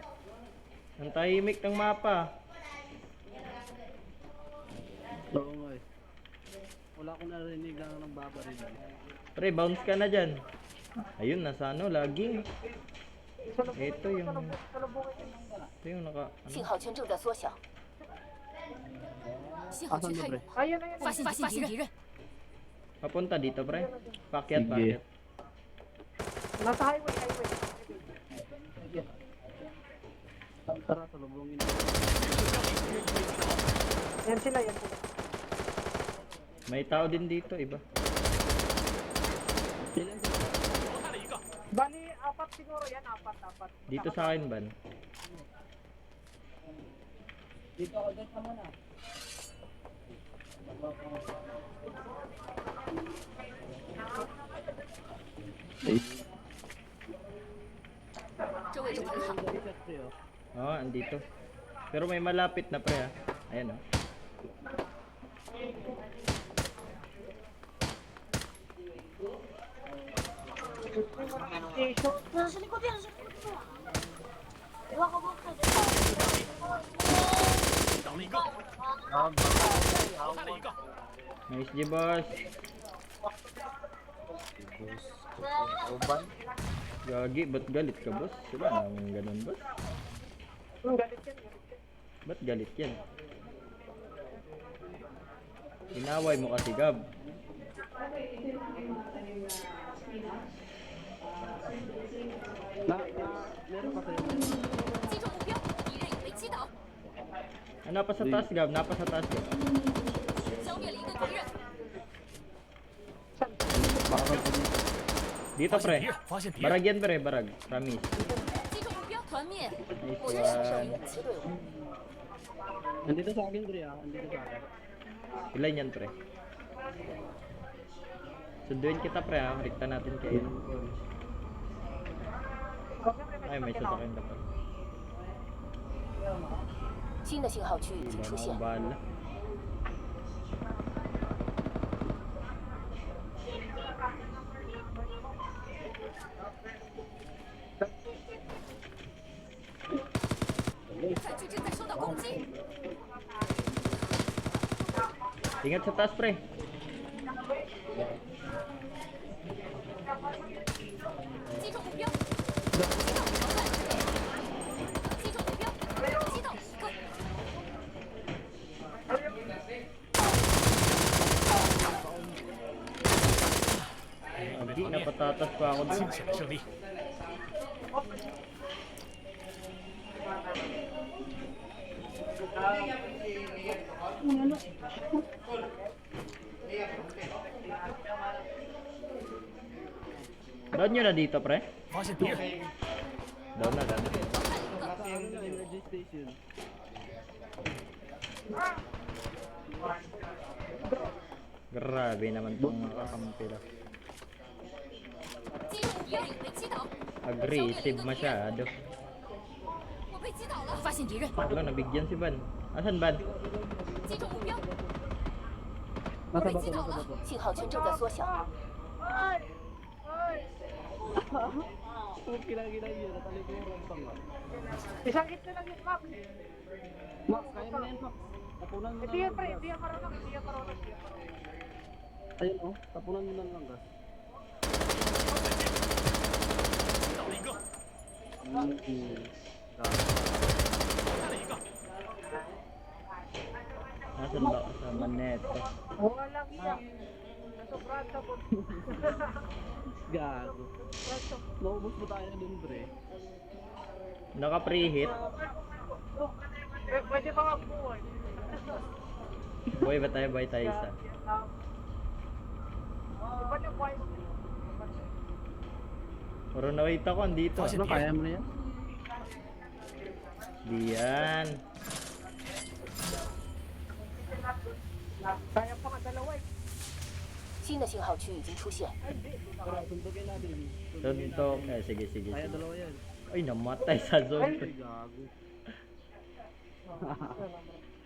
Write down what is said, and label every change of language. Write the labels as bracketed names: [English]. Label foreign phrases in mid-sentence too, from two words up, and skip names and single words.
[Filipino] Ang tahimik ng mapa. Oo nga eh. Wala akong narinig lang ng babaril. Pre, bounce ka na dyan. Ayun, nasa ano, laging. Ito yung... Ito yung naka... [Chinese] 信号圈正在缩小，信号区太远了， [Filipino] Ayun, ayun. [Chinese] 发现敌人， [Filipino] Papunta dito, pre. Pakyat, Sige. pakyat. Nasa highway, highway. Tara, salubungin. Yan sila, yan sila. May tao din dito, iba. [Chinese] 淘汰了一个， [Filipino] Bali, apat siguro yan, apat. Dito sa akin, ban. Eh, [Chinese] 这位置很好， [Filipino] Oo, andito. Pero may malapit na, pre, ah. Ayan, oh. Station. [Chinese] 击倒了一个，淘汰了一个， [Filipino] Nice, G, boss. Gagi, ba't galit ka, boss? Wala namang ganun, boss. Galit yan, galit yan. Ba't galit yan? Inaway mo kasi, Gab. meron pa kayo. [Chinese] 击中目标，敌人已被击倒， [Filipino] Ah, napa sa taas, Gab. Napa sa taas, Gab. [Chinese] 消灭了一个敌人， [Filipino] Dito, [Chinese] 发现敌 [Filipino] pre. [Chinese] 人，发现敌人， [Filipino] Barag yan, pre. Barag. Promise. [Chinese] 击中目标，团灭， [English] Nice [Chinese] 我是神圣 [English] one. [Chinese] 武器队伍， [Filipino] Nandito sa akin, Dre, ah. Nandito sa akin. Ilan yan, pre? Sunduin kita, pre, ha? Rikta natin kayo. Ay, may sasakyan ka pa. [Chinese] 新的信号区已经 [Filipino] Wala [Chinese] 出 [Filipino] na [Chinese] 现 [Filipino] akong，bahala. [Chinese] 战区正在受到攻击， [Filipino] Ingat sa taas, pre. [Chinese] 击中目标，击倒淘汰，击中目标，击倒一个， [Filipino] Agi, napatatas pa ako [Chinese] 惊 [Filipino] dun. [Chinese] 险的胜利。 [Filipino] Nice Down nyo na dito, pre. [Chinese] 发现敌人， [Filipino] Down na, down. Nasa ano na, [English] energy station. [Filipino] Grabe naman tong kakampi lang. [Chinese] 击中目标，被击倒， [Filipino] Aggressive masyado. [Chinese] 我被击倒了，发现敌人， [Filipino] Wala, nabigyan si Ban. Asan Ban? [Chinese] 击中目标，我 [Filipino] Nasa [Chinese] 被 [Filipino] bato, [Chinese] 击倒 [Filipino] nasa [Chinese] 了， [Filipino] bato. [Chinese] 信号圈正在缩小， [Filipino] Kung kila-kila yun, natalikuran pa nga. Isang hit na lang yun, Max. Max, kaya mo na yan, Max. Tapunan mo na Hindi yan, lang pre. gas. Hindi yan marunong. Hindi yan marunong. Hindi yan marunong. Ayun oh, tapunan mo na lang gas. [Chinese] 倒了一个， 开了一个， [Filipino] Asan ba kasama neto? Walang iyak. Sobrang sabot. Gago. Naubos mo tayo dun, pre. Naka-preheat. Pwede pa magbuhay. Boy ba tayo? Boy tayo isa. Ba't yung buhay mo? Puro nakita ko, andito. Ano, kaya mo na yan? Di yan. Kaya pa nga dalawa eh. [Chinese] 新的信号区已经出现， [Filipino] Tara, suntukin natin. Tuntok. Eh, sige, sige, Kaya sige. dalawa yan. Ay, namatay sa zone. Gago.